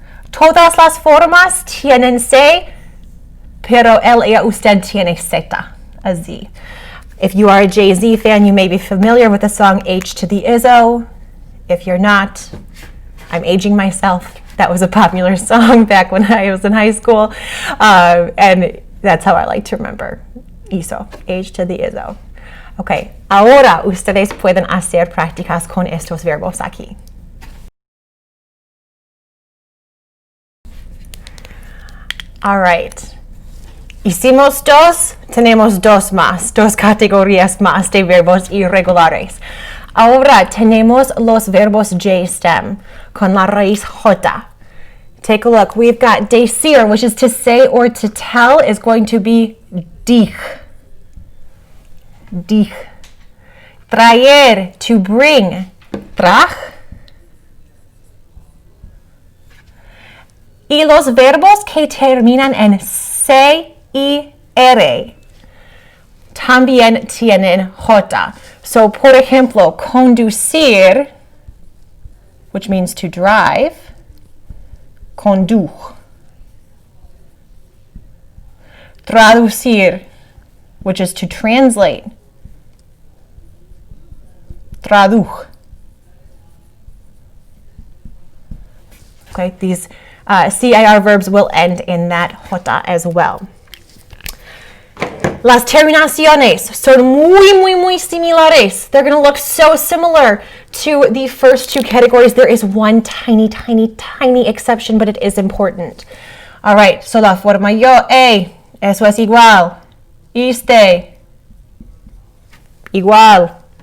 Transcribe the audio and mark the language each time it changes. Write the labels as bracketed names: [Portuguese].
[Spanish] Todas las formas tienen C, pero el ella usted tiene Z, a Z. [English] If you are a Jay-Z fan, you may be familiar with the song H to the Izzo. If you're not, I'm aging myself. That was a popular song back when I was in high school. And that's how I like to remember. Hizo, H to the Izzo. [Spanish] Okay, ahora ustedes pueden hacer prácticas con estos verbos aquí. [English] All right. [Spanish] Hicimos dos, tenemos dos más, dos categorías más de verbos irregulares. Ahora tenemos los verbos J-stem con la raíz J. [English] Take a look. We've got decir, which is to say or to tell, is going to be dich. Dich. Traer, to bring. Traj. [Spanish] Y los verbos que terminan en se y r también tienen J. [English] So, [Spanish] por ejemplo, [English] conducir, which means to drive, conduj. Traducir, which is to translate, traduj. Okay, these CIR verbs will end in that J as well. [Spanish] Las terminaciones son muy similares. [English] They're going to look so similar to the first two categories. There is one tiny exception, but it is important. All right, so [Spanish] la forma yo, eso es igual. Iste, igual.